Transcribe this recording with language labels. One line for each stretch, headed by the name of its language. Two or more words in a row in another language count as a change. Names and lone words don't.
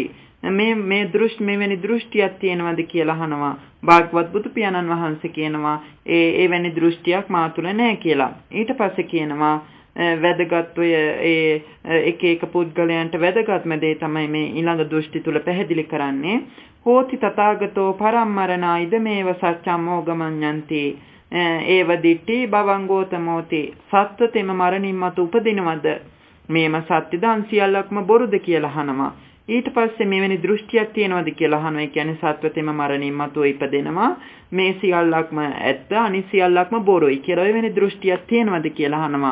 Sinhala: මේ දෘෂ්ටි මෙවැනි දෘෂ්ටියක් තියෙනවද කියලා අහනවා. භාග්‍යවත් බුදු පියාණන් වහන්සේ කියනවා එවැනි දෘෂ්ටියක් මා තුළ නැහැ කියලා. ඊට පස්සේ කියනවා වැදගත් ඔය එක එක පුද්ගලයන්ට වැදගත්ම දේ තමයි මේ ඊළඟ දෘෂ්ටි තුල පැහැදිලි කරන්නේ.
Pali: හෝති තථාගතෝ පරම්මරණා ඉදමේව සත්‍යං මොගමඤ්ඤන්ති ඒව දිට්ඨි භවං ගෝතමෝති.
Sinhala: සත්‍යතෙම මරණින් මතු උපදිනවද? මේම සත්‍යද අන්සියල්ලක්ම බොරුද කියලා අහනවා. ඊට පස්සේ මෙවැනි දෘෂ්ටියක් තියෙනවද කියලා අහනවා. ඒ කියන්නේ සත්‍යතෙම මරණින් මතු ඉපදෙනවා. මේ සියල්ලක්ම ඇත්ත අනිත් සියල්ලක්ම බොරුයි කියලා එවැනි දෘෂ්ටියක් තියෙනවද කියලා අහනවා.